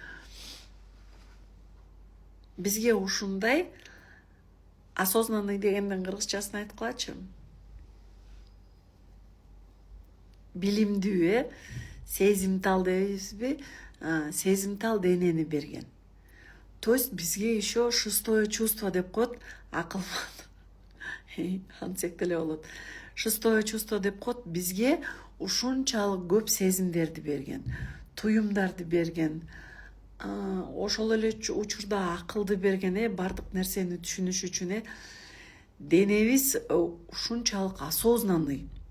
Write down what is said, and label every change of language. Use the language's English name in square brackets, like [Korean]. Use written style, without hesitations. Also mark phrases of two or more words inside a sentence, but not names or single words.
[Kyrgyz] Бизге ушундай осознанный дегендин кыргызчасын айткылачы. Билимдүү, сезимтал дейбизби? Сезимтал денени берген. [Russian] То есть [Kyrgyz] бизге [Russian] еще шестое чувство [Kyrgyz] деп коет, акылман. Антсек деле болот. [Russian] Шестое чувство [Kyrgyz] деп коет, бизге ушунчалык көп сезимдерди берген, туюмдарды берген, ошол эле учурда акылды берген, бардык нерсени түшүнүш үчүн денебиз ушунчалык осознанный.